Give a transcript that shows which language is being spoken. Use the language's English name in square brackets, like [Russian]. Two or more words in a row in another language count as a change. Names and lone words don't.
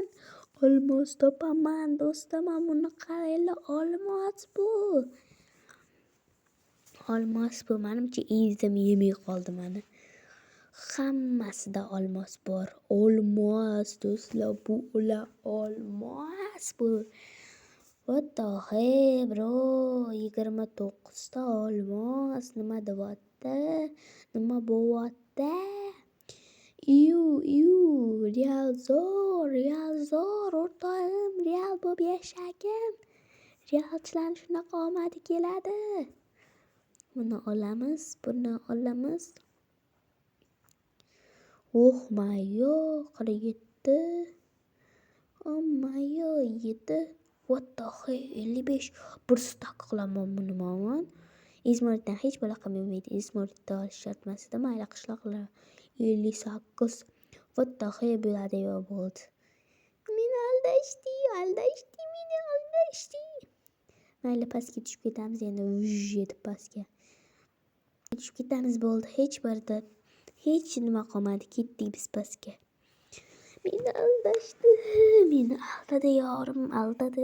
[Uzbek] Olmos topaman do'stlar, mana buni qaranglar, olmos bu. Menimcha izim yemay qoldi meni. Hammasida olmos bor. Olmos do'stlar, bu ular olmos bu. [English] What the hell bro? [Uzbek] 29 ta olmos nima deyapti? Nima bo'lyapti? Real zo'r o'rtog'im, real bo'lib yashagin. Realchilar shunaqa omadi keladi. Buni olamiz. Oh mayo, 47. Oh mayo, 7. [English] What the hell, 55. [Uzbek] Bir stak qilaman buni men. Izmoritdan hech bola qilmaydi. Izmoritda olish shart emasda, mayli qishloqlar. 58. [English] What the hell [Uzbek] bo'ladi yo bo'ldi. Meni aldashdi. Mayli, pastga tushib ketamiz endi. Yetib pastga. Tushib ketamiz bo'ldi. Hech nima qolmadi. Ketdik biz pastga. Meni aldadi yorim, aldadi.